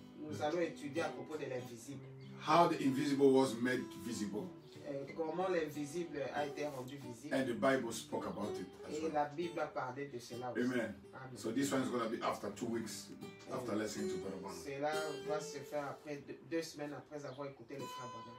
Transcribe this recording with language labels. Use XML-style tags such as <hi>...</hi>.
<fr>Nous allons étudier à propos de l'invisible.</fr> <en>How the invisible was made visible.</en> <fr>Comment l'invisible a été rendu visible.</fr> <en>And the Bible spoke about it as</en> <fr>Et</fr> <en>well.</en> <fr>la Bible a parlé de cela aussi. Amen. Amen.</fr> <en>So this one is going to be after 2 weeks after listening to Brother Branham.</en> <fr>Cela va se faire après 2 semaines après avoir écouté le frère Branham.</fr>